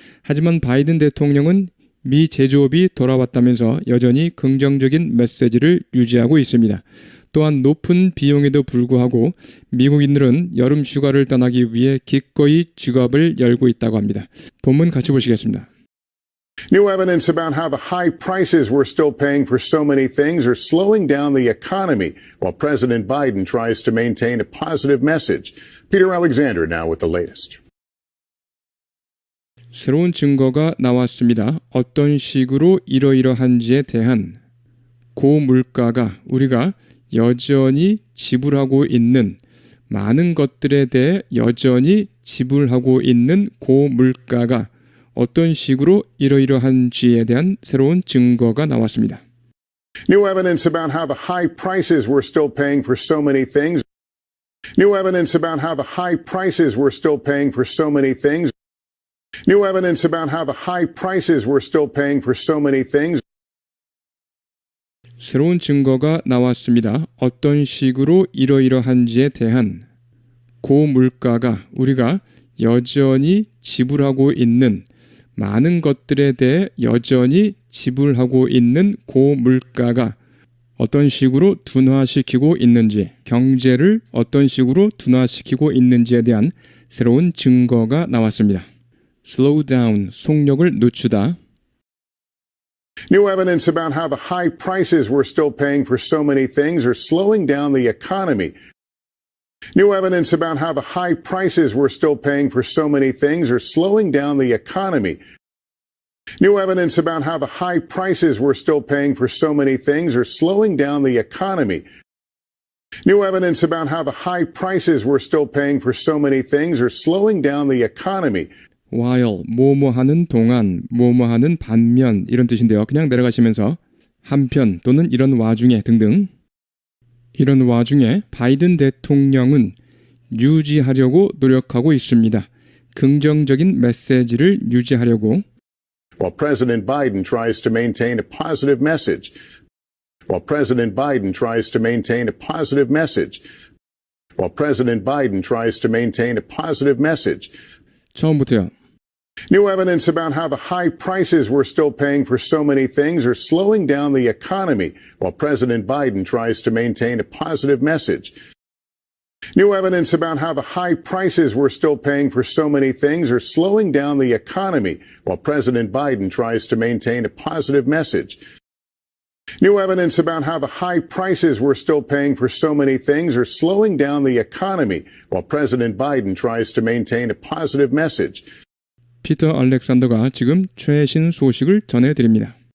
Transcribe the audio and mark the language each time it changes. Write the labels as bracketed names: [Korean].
[Korean] 하지만 바이든 대통령은 미 제조업이 돌아왔다면서 여전히 긍정적인 메시지를 유지하고 있습니다. 또한 높은 비용에도 불구하고 미국인들은 여름 휴가를 떠나기 위해 기꺼이 지갑을 열고 있다고 합니다. 본문 같이 보시겠습니다. [English] New evidence about how the high prices we're still paying for so many things are slowing down the economy while President Biden tries to maintain a positive message. Peter Alexander now with the latest. [Korean] 새로운 증거가 나왔습니다. 어떤 식으로 이러이러한지에 대한 고물가가 우리가 여전히 지불하고 있는 많은 것들에 대해 여전히 지불하고 있는 고물가가 어떤 식으로 이러이러한지에 대한 새로운 증거가 나왔습니다. [English] New evidence about how the high prices we're still paying for so many things. New evidence about how the high prices we're still paying for so many things. New evidence about how the high prices we're still paying for so many things. [Korean] 새로운 증거가 나왔습니다. 어떤 식으로 이러이러한지에 대한 고물가가 우리가 여전히 지불하고 있는 많은 것들에 대해 여전히 지불하고 있는 고물가가 어떤 식으로 둔화시키고 있는지, 경제를 어떤 식으로 둔화시키고 있는지에 대한 새로운 증거가 나왔습니다. [English] Slow down, [Korean] 속력을 늦추다. [English] New evidence about how the high prices we're still paying for so many things are slowing down the economy. New evidence about how the high prices we're still paying for so many things are slowing down the economy. New evidence about how the high prices we're still paying for so many things are slowing down the economy. New evidence about how the high prices we're still paying for so many things are slowing down the economy. [Korean] while, 뭐뭐하는 동안, 뭐뭐하는 반면 이런 뜻인데요. 그냥 내려가시면서 한편 또는 이런 와중에 등등 이런 와중에 바이든 대통령은 유지하려고 노력하고 있습니다. 긍정적인 메시지를 유지하려고 [English] While President Biden tries to maintain a positive message. While President Biden tries to maintain a positive message. While President Biden tries to maintain a positive message. [Korean] 처음부터요. [English] New evidence about how the high prices we're still paying for so many things are slowing down the economy while President Biden tries to maintain a positive message. New evidence about how the high prices we're still paying for so many things are slowing down the economy while President Biden tries to maintain a positive message. New evidence about how the high prices we're still paying for so many things are slowing down the economy while President Biden tries to maintain a positive message. [Korean] 피터 알렉산더가 지금 최신 소식을 전해드립니다.